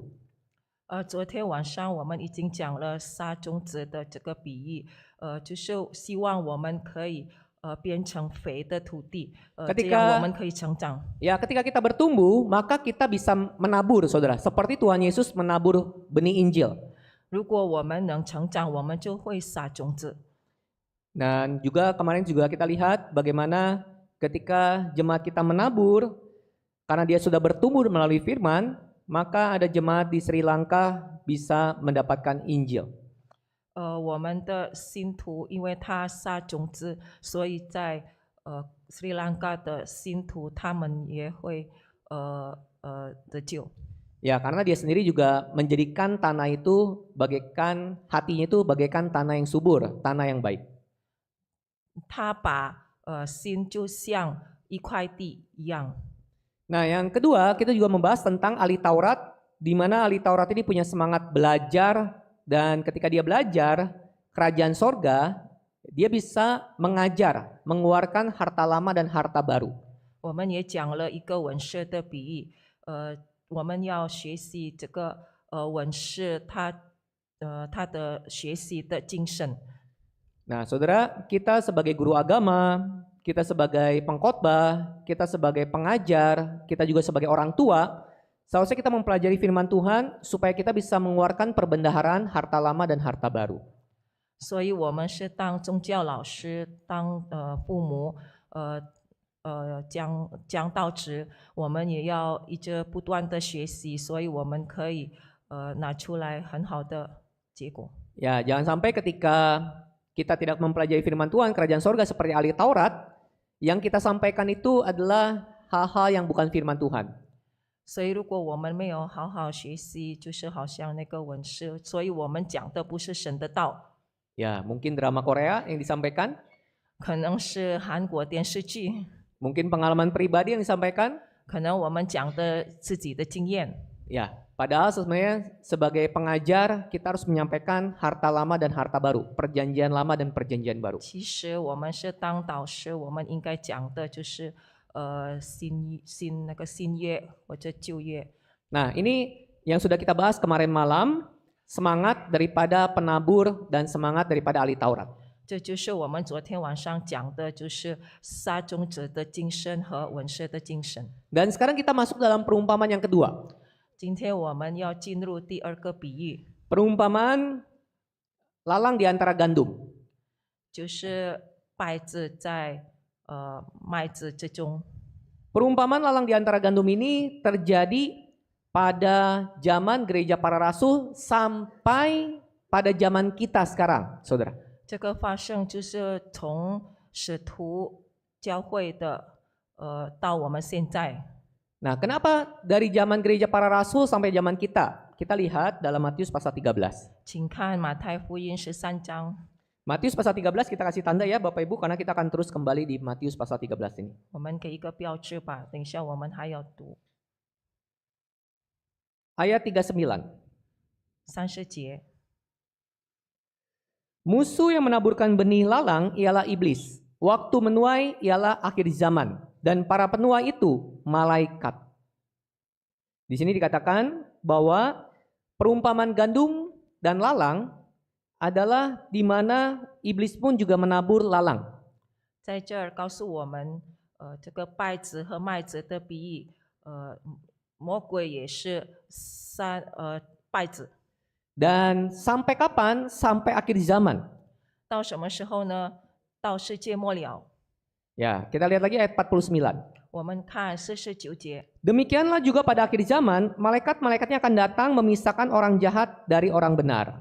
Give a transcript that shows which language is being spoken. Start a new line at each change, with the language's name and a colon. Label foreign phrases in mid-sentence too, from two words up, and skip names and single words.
Chinese: 昨天晚上我们已经讲了撒种子的这个比喻，就是希望我们可以变成肥的土地，这样我们可以成长。
Indonesian: Ya, ketika kita bertumbuh, maka kita bisa menabur, saudara. Seperti Tuhan Yesus menabur benih Injil.
Chinese: 如果我们能成长，我们就会撒种子。
Indonesian: Dan juga kemarin juga kita lihat bagaimana ketika jemaat kita menabur, karena dia sudah bertumbuh melalui firman, maka ada jemaat di Sri Lanka bisa mendapatkan Injil.
Chinese: 我们的信徒因为他撒种子，所以在斯里兰卡的信徒他们也会得救。
Indonesian: Ya, karena dia sendiri juga menjadikan tanah itu bagaikan hatinya itu bagaikan tanah yang subur, tanah yang baik.
Chinese: 他把心就像一块地一样。
Indonesian: Nah, yang kedua kita juga membahas tentang ahli Taurat, di mana ahli Taurat ini punya semangat belajar dan ketika dia belajar kerajaan sorga, dia bisa mengajar, mengeluarkan harta lama dan harta baru.
Chinese: 我们也讲了一个文士的比喻，我们要学习这个文士他的学习的精神。
Indonesian: Nah, saudara, kita sebagai guru agama, kita sebagai pengkhotbah, kita sebagai pengajar, kita juga sebagai orang tua, seharusnya kita mempelajari firman Tuhan supaya kita bisa mengeluarkan perbendaharaan harta lama dan harta baru.
Chinese: 所以我们是当宗教老师，当父母，讲道职，我们也要一直不断的学习，所以我们可以拿出来很好的结果。
Indonesian: Ya, jangan sampai ketika kita tidak mempelajari firman Tuhan, kerajaan sorga seperti ahli Taurat, yang kita sampaikan itu adalah hal-hal yang bukan firman Tuhan.
Chinese: 所以如果我们没有好好学习，就是好像那个文士，所以我们讲的不是神的道。
Indonesian: Ya, mungkin drama Korea yang disampaikan,
Chinese: 可能是韩国电视剧，
Indonesian: mungkin pengalaman pribadi yang disampaikan,
Chinese: 可能我们讲的自己的经验。
Indonesian: Ya, padahal sebenarnya sebagai pengajar kita harus menyampaikan harta lama dan harta baru, perjanjian lama dan perjanjian baru.
Chinese: 其实我们是当导师，我们应该讲的就是新约或者旧约。
Indonesian: Nah, ini yang sudah kita bahas kemarin malam, semangat daripada penabur dan semangat daripada ahli Taurat.
Chinese: 这就是我们昨天晚上讲的，就是撒种者的精神和文士的精神。
Indonesian: Dan sekarang kita masuk dalam perumpamaan yang kedua.
Chinese: 今天我们要进入第二个比喻，
Indonesian: Perumpamaan lalang di antara gandum.
Chinese: 就是稗子在麦子之中。
Indonesian: Perumpamaan lalang di antara gandum ini terjadi pada zaman gereja para rasul sampai pada zaman kita sekarang, saudara.
Chinese: 这个发生就是从使徒教会的到我们现在。
Indonesian: Nah, kenapa dari zaman gereja para rasul sampai zaman kita? Kita lihat dalam Matius pasal 13.
Chinese: 请看马太福音13章，
Indonesian: Matius pasal 13 kita kasih tanda ya Bapak Ibu karena kita akan terus kembali di Matius pasal 13 ini.
Chinese: 我们给一个标志吧。等一下我们还要读
Indonesian: Ayat 39.
Chinese: 30节。
Indonesian: Musuh yang menaburkan benih lalang ialah iblis. Waktu menuai ialah akhir zaman. Dan para penuai itu malaikat. Di sini dikatakan bahwa perumpamaan gandum dan lalang adalah di mana iblis pun juga menabur lalang.
Chinese: 在这儿告诉我们，这个稗子和麦子的比喻，魔鬼也是稗子。
Indonesian: Dan sampai kapan? Sampai akhir zaman.
Chinese: 到什么时候呢？到世界末了。
Indonesian: Ya, kita lihat lagi ayat 49.
Chinese: 我们看49节。
Indonesian: Demikianlah juga pada akhir zaman, malaikat-malaikatnya akan datang memisahkan orang jahat dari orang benar.